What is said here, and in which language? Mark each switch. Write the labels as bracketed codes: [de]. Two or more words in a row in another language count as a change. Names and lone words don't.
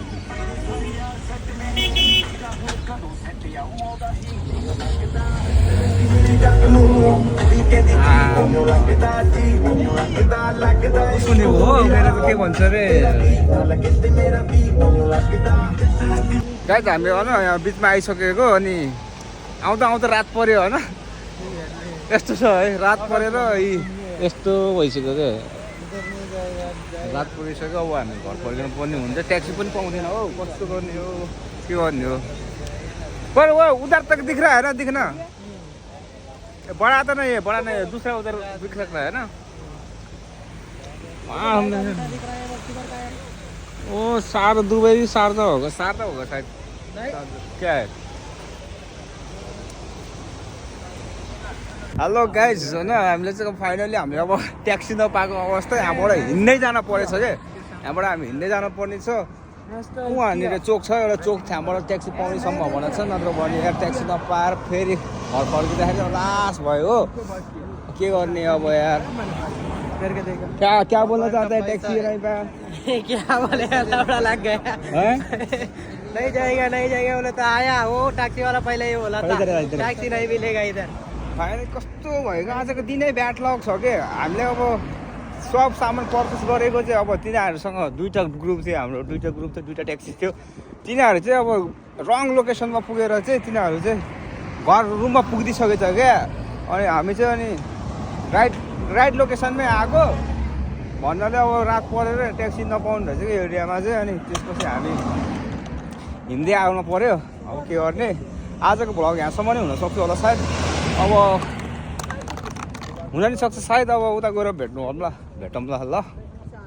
[ne] सुने हो मेरो त के भन्छ अरे गाइस हामी होइन यहाँ बिचमा आइसकेको अनि आउँदा आउँदा रात पर्यो होइन यस्तो छ है रात परेर यस्तो भइसक्यो क्या रात परिसक्यो अब हामी घर फर्किनु पर्ने हुन्छ ट्याक्सी पनि पाउँदैन हो कस्तो गर्ने हो के गर्ने हो [hi] पर वो उधर तक दिख रहा है ना दिखना बड़ा तो नहीं है बड़ा नहीं है दूसरा उधर दिख सकता है ना वहाँ हमने ओ दुबई शारदा होगा शायद क्या है [en] Hello guys [ne] होइन हामीले चाहिँ फाइनली हामीले अब ट्याक्सी नपाएको अवस्था यहाँबाट हिँड्दै जान परेछ क्या यहाँबाट हामी हिँड्दै जानु पर्ने छ वहाँनिर चोक छ एउटा चोक त्यहाँबाट ट्याक्सी पाउने सम्भावना छ नत्र भने यार ट्याक्सी नपाएर फेरि घर फर्किँदाखेरि लास भयो हो के गर्ने अब यार [hi] क्या बोल्न चाहता है टैक्सी ड्राइवर [ne] क्या बोले लौड़ा लग गया नहीं जाएगा बोले तो आया वो टैक्सी वाला पहले ही बोला था टैक्सी नहीं मिलेगा इधर फाइनली कस्तो भएको आजको दिनै [en] bad luck [ne] छ के हामीले अब सब सामान पर्चेस गरेको चाहिँ अब तिनीहरूसँग दुईवटा ग्रुप थियो हाम्रो दुईवटा ट्याक्सी थियो तिनीहरू चाहिँ अब रङ लोकेसनमा पुगेर चाहिँ तिनीहरू चाहिँ घर रुममा पुगिदिइसकेछ क्या अनि हामी चाहिँ अनि राइट लोकेसनमै आएको भन्नाले अब रात परेर ट्याक्सी नपाउनु रहेछ कि एरियामा चाहिँ अनि त्यसपछि हामी हिँड्दै आउनु पर्यो अब के गर्ने आजको भ्लग यहाँसम्म नै हुनसक्छ होला सायद अब हुन नि सक्छ सायद अब उता गएर भेटौँ ल